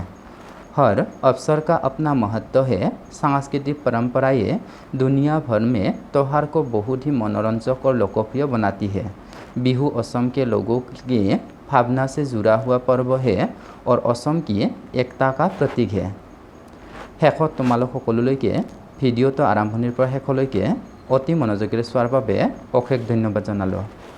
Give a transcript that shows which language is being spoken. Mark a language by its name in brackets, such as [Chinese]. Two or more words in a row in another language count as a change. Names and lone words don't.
[Hindi] हर अवसर का अपना महत्व है। सांस्कृतिक परंपराएं दुनिया भर में त्यौहार को बहुत ही मनोरंजक और लोकप्रिय बनाती है। बिहू असम के लोगों की भावना से जुड़ा हुआ पर्व है और असम की एकता का प्रतीक है। [Assamese] शेषत তোমালোক সকলোলৈকে ভিডিঅ'টো আৰম্ভণিৰ পৰা শেষলৈকে অতি মনোযোগেৰে চোৱাৰ বাবে অশেষ ধন্যবাদ জনালোঁ।